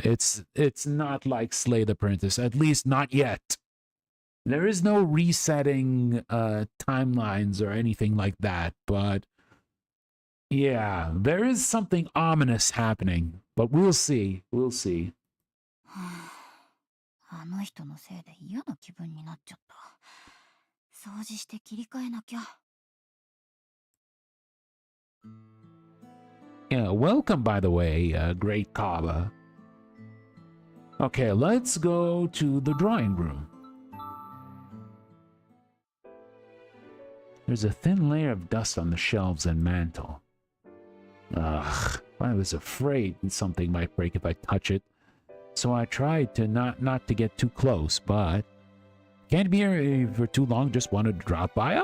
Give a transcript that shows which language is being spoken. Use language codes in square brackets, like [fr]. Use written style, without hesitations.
[en] It's not like Slay the Princess. At least not yet. There is no resetting timelines or anything like that, but yeah, there is something ominous happening. But we'll see. We'll see. [ja] あの人のせいで嫌な気分になっちゃった。掃除して切り替えなきゃ。 [en] Yeah, welcome, by the way, Great Kaba. Okay, let's go to the drawing room. There's a thin layer of dust on the shelves and mantle. Ugh, I was afraid something might break if I touch it, so I tried to not to get too close, but can't be here for too long, just wanted to drop by.